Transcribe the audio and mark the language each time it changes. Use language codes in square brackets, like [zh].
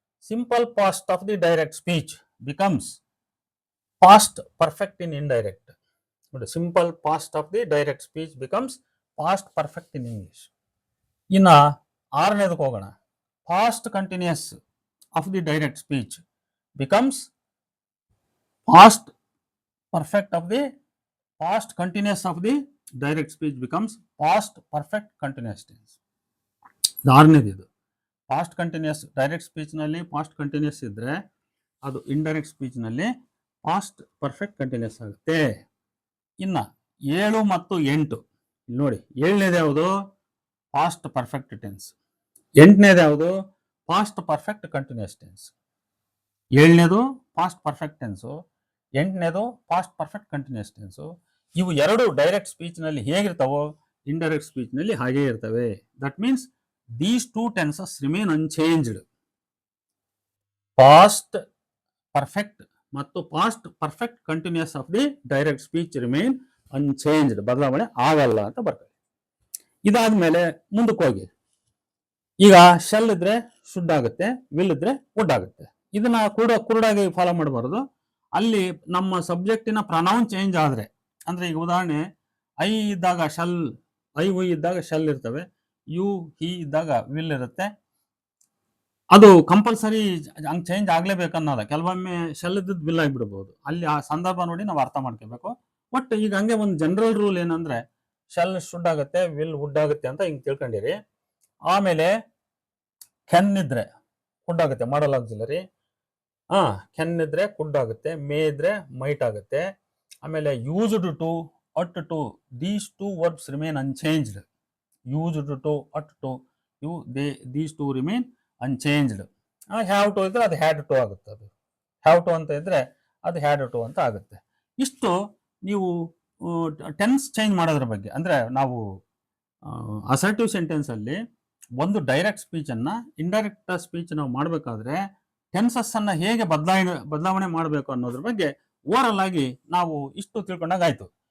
[en] Simple past of the direct speech becomes past perfect in indirect. ನೋಡಿ, simple past of the direct speech becomes past perfect in English. [kn] ಇನ್ನು ಆರನೇದಕ್ಕೆ ಹೋಗೋಣ, [en] Past continuous of the direct speech becomes past perfect of the past continuous of the direct speech becomes past perfect continuous tense. [kn] ಆರನೇದು ಇದು past continuous direct ಸ್ಪೀಚ್ನಲ್ಲಿ past continuous ಇದ್ದರೆ ಅದು indirect ಸ್ಪೀಚ್ನಲ್ಲಿ past perfect continuous ಆಗುತ್ತೆ. ಇನ್ನು 7 ಮತ್ತು 8 ನೋಡಿ, 7ನೇದು ಯಾವುದು past perfect tense, 8ನೇದು ಯಾವುದು past perfect continuous tense. 7ನೇದು past perfect tens, 8ನೇದು past perfect continuous tens. ಇವು ಎರಡು ಡೈರೆಕ್ಟ್ ಸ್ಪೀಚ್ನಲ್ಲಿ ಹೇಗಿರ್ತಾವೋ ಇಂಡೈರೆಕ್ಟ್ ಸ್ಪೀಚ್ನಲ್ಲಿ ಹಾಗೇ ಇರ್ತವೆ. [en] That means these two tenses remain unchanged. Past perfect ಮತ್ತು past perfect continuous of the direct speech remain unchanged. [kn] ಬದಲಾವಣೆ ಆಗಲ್ಲ ಅಂತ ಬರ್ತದೆ. ಇದಾದ್ಮೇಲೆ ಮುಂದಕ್ಕೆ ಹೋಗಿ, ಈಗ ಶೆಲ್ ಇದ್ರೆ ಶುಡ್ ಆಗುತ್ತೆ, ವಿಲ್ ಇದ್ರೆ ವುಡ್ ಆಗುತ್ತೆ. ಇದನ್ನ ಕುರುಡಾಗಿ ಫಾಲೋ ಮಾಡಬಾರದು. ಅಲ್ಲಿ ನಮ್ಮ ಸಬ್ಜೆಕ್ಟಿನ ಪ್ರನೌನ್ ಚೇಂಜ್ ಆದ್ರೆ, ಅಂದ್ರೆ ಈಗ ಉದಾಹರಣೆ ಐ ಇದ್ದಾಗ ಶೆಲ್, ಐ ಉ ಇದ್ದಾಗ ಶೆಲ್ ಇರ್ತವೆ, ಯು ಹಿ ಇದ್ದಾಗ ವಿಲ್ ಇರುತ್ತೆ. ಅದು ಕಂಪಲ್ಸರಿ ಹಂಗೆ ಚೇಂಜ್ ಆಗ್ಲೇಬೇಕನ್ನೋದ. ಕೆಲವೊಮ್ಮೆ ಶೆಲ್ ಇದ್ದದ್ದು ವಿಲ್ ಆಗಿಬಿಡ್ಬೋದು. ಅಲ್ಲಿ ಆ ಸಂದರ್ಭ ನೋಡಿ ನಾವು ಅರ್ಥ ಮಾಡ್ಕೋಬೇಕು. ಬಟ್ ಈಗ ಹಂಗೆ ಒಂದು ಜನರಲ್ ರೂಲ್ ಏನಂದ್ರೆ ಶೆಲ್ ಶುಡ್ ಆಗುತ್ತೆ, ವಿಲ್ ವುಡ್ ಆಗುತ್ತೆ ಅಂತ ಹಿಂಗೆ ತಿಳ್ಕೊಂಡಿರಿ. ಆಮೇಲೆ ಕೆನ್ ಇದ್ರೆ ಕುಡ್ ಆಗುತ್ತೆ, ಮಾಡಲ್ ಆಕ್ಸಿಲರಿ. ಕೆನ್ ಇದ್ರೆ ಕುಡ್ ಆಗುತ್ತೆ, ಮೇ ಇದ್ರೆ ಮೈಟ್ ಆಗುತ್ತೆ. ಆಮೇಲೆ used to, at two, [en] These two verbs remain unchanged. used to, at to, these two remain unchanged. [kn] have to ಇದ್ರೆ ಅದು had to ಆಗುತ್ತೆ. ಅದು have to ಅಂತ ಇದ್ರೆ ಅದು had to ಅಂತ ಆಗುತ್ತೆ. ಇಷ್ಟು ನೀವು ಟೆನ್ಸ್ ಚೇಂಜ್ ಮಾಡೋದ್ರ ಬಗ್ಗೆ. ಅಂದರೆ ನಾವು ಅಸರ್ಟಿವ್ ಸೆಂಟೆನ್ಸ್ ಅಲ್ಲಿ ಒಂದು ಡೈರೆಕ್ಟ್ ಸ್ಪೀಚನ್ನು ಇಂಡೈರೆಕ್ಟ್ ಸ್ಪೀಚ್ ನಾವು ಮಾಡಬೇಕಾದ್ರೆ ಟೆನ್ಸಸ್ ಅನ್ನ ಹೇಗೆ ಬದಲಾವಣೆ ಮಾಡಬೇಕು ಅನ್ನೋದ್ರ ಬಗ್ಗೆ ಓವರಲ್ ಆಗಿ ನಾವು ಇಷ್ಟು ತಿಳ್ಕೊಂಡಾಗ ಆಯ್ತು.